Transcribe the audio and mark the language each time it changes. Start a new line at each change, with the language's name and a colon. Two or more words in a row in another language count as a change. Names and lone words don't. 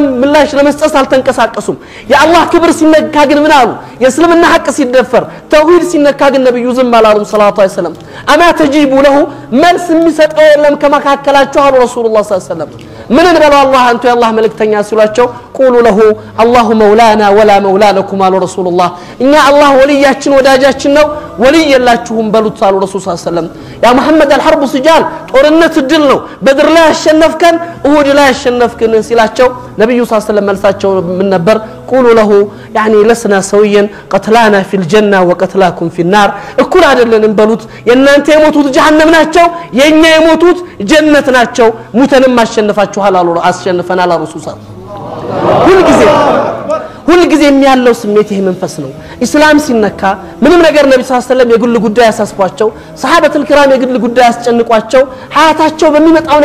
Amharic: ምላሽ ለመስጠት አልተንቀሳቀሱም የአላህ ክብር ሲነካ ግን ምን አሉ የእስልምና ሐቅ ሲደፈር ተውሂድ ሲነካ ግን ነብዩ ዝም አላሉም
Arabic: صلى الله عليه وسلم أما تجيبوا له
Amharic: መልስ የሚሰጠው የለም ከመካከላቸው አሉ ረሱላህ
Arabic: صلى الله عليه وسلم
Amharic: ምን እንበለው አላህ አንተ የአላህ መልእክተኛ ሲሏቸው
Arabic: قولوا له الله مولانا ولا مولى لكم
Amharic: አሉ ረሱላህ እኛ አላህ ወልያችን ወዳጃችን ነው ወልይ የላችሁም በሉት አሉ ረሱል
Arabic: صلى الله عليه وسلم
Amharic: ያ መሐመድ
Arabic: الحرب سجال
Amharic: ጦርነት ድል ነው በድር ላይ አሸነፍከን እሁድ ላይ አሸነፍከን ሲላቸው ነብዩ
Arabic: صلى الله عليه وسلم
Amharic: መልሳቸው ምን ነበር
Arabic: قولوا له يعني لسنا سويا قتلانا في الجنة وقتلاكم في النار
Amharic: እኩል አይደለንም በሉት የናንተ የሞቱት ጀሃነም ናቸው የኛ የሞቱት ጀነት ናቸው ሙተንም አሸነፋችኋል አሉ አስሸነፈናል አሉ ረሱል ሁሉ ጊዜ የሚያለው ስሜት ይሄ መንፈስ ነው እስላም ሲነካ ምንም ነገር ነብዩ
Arabic: صلى الله عليه وسلم
Amharic: የግል ጉዳይ ያሳስቧቸው
Arabic: الصحابة الكرام
Amharic: የግል ጉዳይ ያስጨንቋቸው ሐያታቸው በሚመጣው